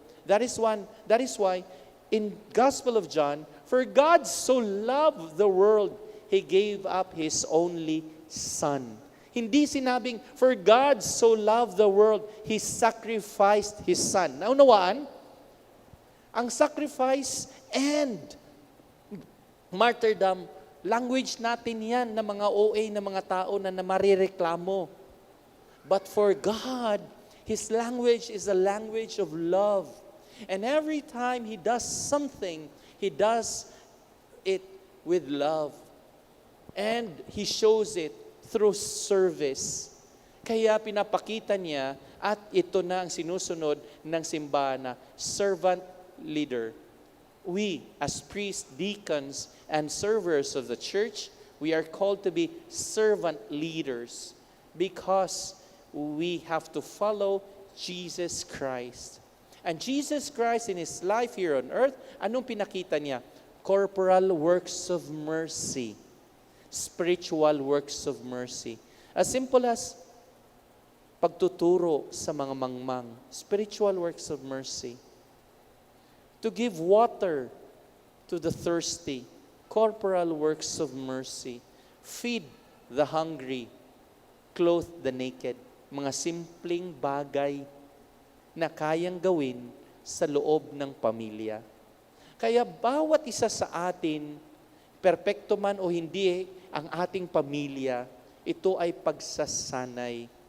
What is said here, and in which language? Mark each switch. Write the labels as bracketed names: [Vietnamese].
[English] That is why, in Gospel of John, for God so loved the world, He gave up His only Son. [Filipino] Hindi sinabing, [English] for God so loved the world, He sacrificed His Son. [Filipino] Naunawaan? Ang [English] sacrifice and martyrdom, [Filipino] language natin yan na mga OA na mga tao na marireklamo. [English] But for God, His language is a language of love. And every time He does something, He does it with love. And He shows it through service. [Filipino] Kaya pinapakita niya at ito na ang sinusunod ng simbahan na servant leader. [English] We as priests, deacons, and servers of the church, we are called to be servant leaders because we have to follow Jesus Christ. And Jesus Christ in His life here on earth, [Filipino] anong pinakita niya? [English] Corporal works of mercy. Spiritual works of mercy. As simple as [Filipino] pagtuturo sa mga mangmang. [English] Spiritual works of mercy. To give water to the thirsty. Corporal works of mercy. Feed the hungry. Clothe the naked. [Filipino] Mga simpleng bagay na kayang gawin sa loob ng pamilya. Kaya bawat isa sa atin, perpekto man o hindi ang ating pamilya, ito ay pagsasanay.